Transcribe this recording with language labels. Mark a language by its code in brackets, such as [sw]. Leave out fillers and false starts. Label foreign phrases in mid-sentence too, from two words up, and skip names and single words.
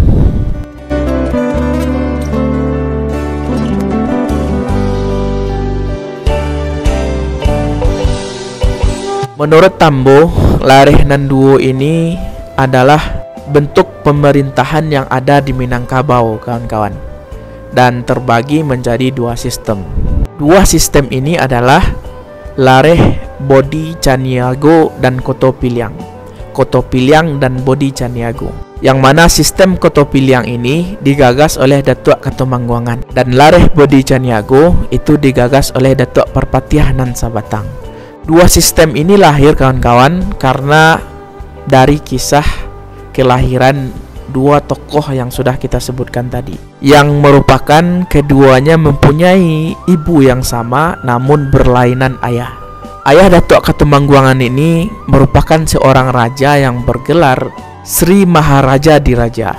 [id] Menurut Tambo, lareh nan duo ini adalah bentuk pemerintahan yang ada di Minangkabau kawan-kawan, dan terbagi menjadi dua sistem. Dua sistem ini adalah lareh Bodi Caniago dan Koto Piliang. Koto Piliang dan Bodi Caniago, yang mana sistem Koto Piliang ini digagas oleh Datuk Katumangguangan, dan lareh Bodi Caniago itu digagas oleh Datuk Perpatiah Nan Sabatang. Dua sistem ini lahir kawan-kawan karena dari kisah kelahiran dua tokoh yang sudah kita sebutkan tadi, yang merupakan keduanya mempunyai ibu yang sama namun berlainan ayah. Ayah Datuk Katumangguangan ini merupakan seorang raja yang bergelar Sri Maharaja Diraja.